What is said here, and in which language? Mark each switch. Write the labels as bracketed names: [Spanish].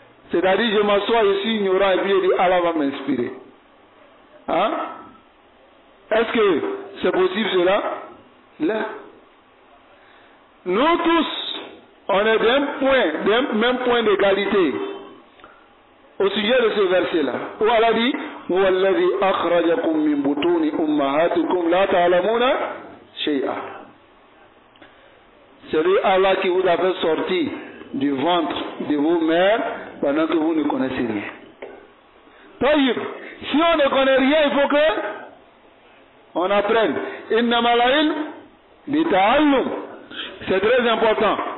[French] C'est-à-dire je m'assois, je suis ignorant et puis je dis Allah va m'inspirer. Hein? Est-ce que c'est possible cela? Là. Nous tous, on est d'un même point d'égalité au sujet de ce verset-là. [Arabic] Où Allah dit هو الذي أخرجكم من بطون أمهاتكم لا تعلمون شيئا. [French] C'est lui Allah qui vous a fait sortir du ventre de vos mères pendant que vous ne connaissez rien. Taïb, si on ne connaît rien, il faut que on apprenne. Innama al-ilm bita'allum. C'est très important.